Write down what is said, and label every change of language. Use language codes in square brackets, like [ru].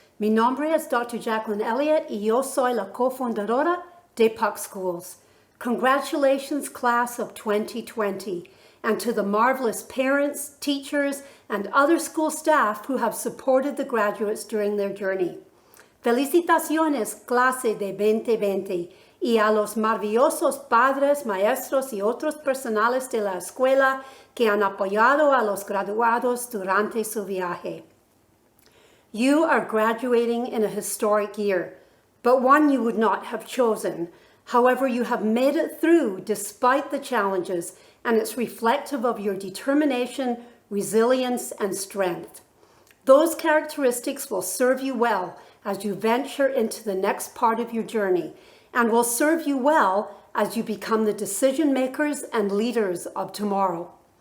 [es] Mi nombre es Dr. Jacqueline Elliott, y yo soy la cofundadora de PUC Schools. [en] Congratulations, class of 2020, and to the marvelous parents, teachers, and other school staff who have supported the graduates during their journey. [es] Felicitaciones, clase de 2020, y a los maravillosos padres, maestros y otros personales de la escuela que han apoyado a los graduados durante su viaje. [en] You are graduating in a historic year, but one you would not have chosen. However, you have made it through despite the challenges, and it's reflective of your determination, resilience, and strength. Those characteristics will serve you well as you venture into the next part of your journey, and will serve you well as you become the decision makers and leaders of tomorrow.